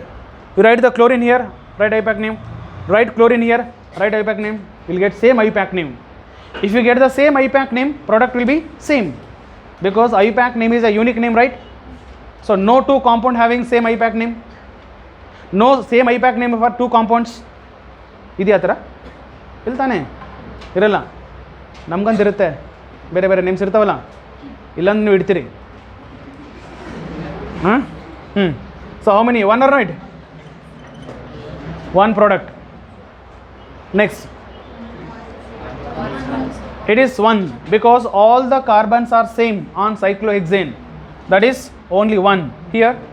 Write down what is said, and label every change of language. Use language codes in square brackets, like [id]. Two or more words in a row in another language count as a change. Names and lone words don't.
[en] You write the chlorine here, write IUPAC name. Write chlorine here, write IUPAC name. You will get same IUPAC name. If you get the same IUPAC name, product will be same, because IUPAC name is a unique name, right? So no two compound having same IUPAC name. No same IUPAC name for two compounds. [kn] ಇದಿ ಅತರ ಇಲ್ತಾನೆ ಇರಲ್ಲ ನಮ್ಗಂತ್ ಇರುತ್ತೆ ಬೇರೆ ಬೇರೆ names ಇರ್ತಾವಲ್ಲ ಇಲ್ಲಾಂದ್ರೆ ನೀವು ಇಡ್ತೀರಿ. [en] So how many? One or not? One product. Next, it is 1 because all the carbons are same on cyclohexane, that is only 1 here.